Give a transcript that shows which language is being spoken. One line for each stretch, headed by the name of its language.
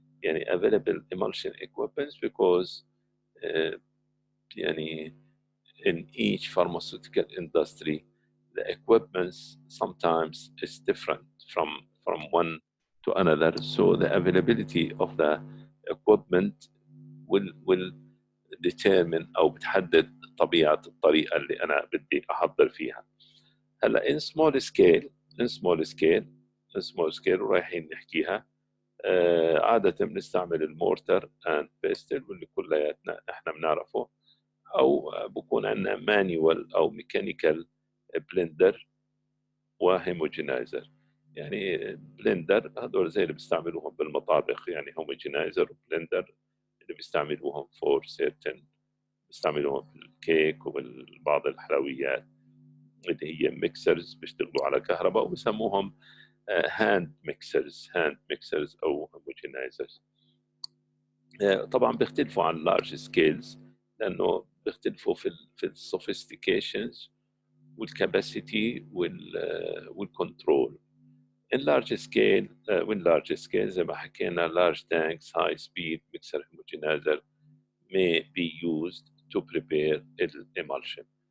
English: يعني available emulsion equipment because يعني in each pharmaceutical industry the equipment sometimes is different from one to another, so the availability of the equipment will determine
Arabic: أو بتحدد طبيعة الطريقة اللي أنا بدي أحضر فيها. هلا
English: in small scale
Arabic: ورايحين نحكيها. عادة بنستعمل المورتر اند بيستل واللي كلياتنا احنا بنعرفه، او بكون عندنا
English: manual او mechanical blender
Arabic: وهيموجينايزر. يعني بلندر هذول زي اللي بيستعملوهم بالمطابخ، يعني هوموجينايزر وبلندر اللي بيستعملوهم
English: for certain,
Arabic: بيستعملوهم في الكيك وبعض الحلويات، اللي هي ميكسرز بيشتغلوا على كهرباء وبسموهم
English: Hand mixers او homogenisers.
Arabic: طبعا بيختلفوا عن
English: large scales
Arabic: لانه بيختلفوا في السوفيستيكيشنز والكاباسيتي والكنترول.
English: in large scale
Arabic: زي ما حكينا
English: large tanks high speed mixer homogenizer may be used to prepare emulsion.